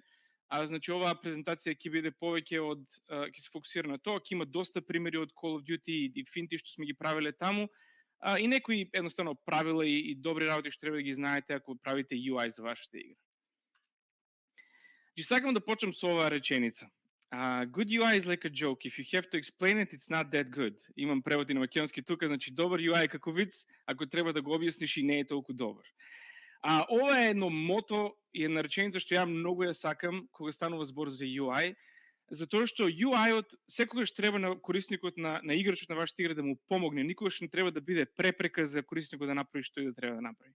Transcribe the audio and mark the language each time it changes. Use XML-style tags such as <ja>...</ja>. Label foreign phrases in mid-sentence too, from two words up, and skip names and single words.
<mk>Значи оваа презентација ќе биде повеќе ќе се фокусира на тоа, ќе има доста примери од Call of Duty и финти што сме ги правеле таму, и некои едноставно правила и добри работи што треба да ги знаете ако правите UI за вашата игра. Ќе сакам да почнам со оваа реченица.</mk> <en>Good UI is like a joke. If you have to explain it, it's not that good.</en> <mk>Имам превод и на македонски тука, значи добар UI е како виц, ако треба да го објасниш и не е толку добар. Ова е едно мото и една реченица што ја многу ја сакам кога станува збор за UI, затоа што UI-от секогаш треба на корисникот на играчот на вашата игра да му помогне, никогаш не треба да биде препрека за корисникот да направи што и да треба да направи.</mk>